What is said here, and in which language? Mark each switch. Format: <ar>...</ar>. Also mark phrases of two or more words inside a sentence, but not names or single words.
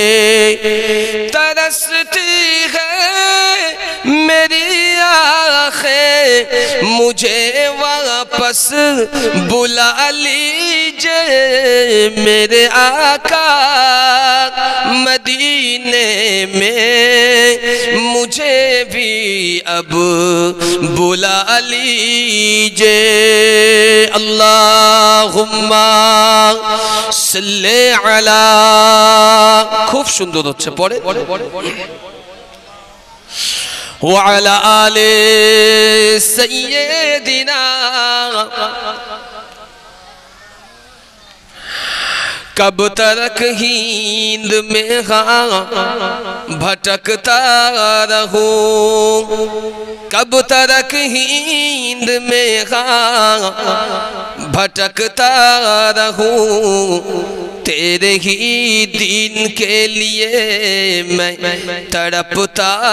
<ur>ترستی ہے میری آنکھیں مجھے واپس بلا لیجئے میرے آقا مدینے میں مجھے بھی اب بلا لیجئے اللہم</ur> <ar>صلی علی</ar> <bn>খুব সুন্দর হচ্ছে পড়ে</bn> <ar>وعلى آل سيدنا</ar> <ur>کب تک ہند میں بھٹکتا رہوں کب تک ہند میں بھٹکتا رہوں تیرے ہی دین کے لیے میں تڑپتا</ur>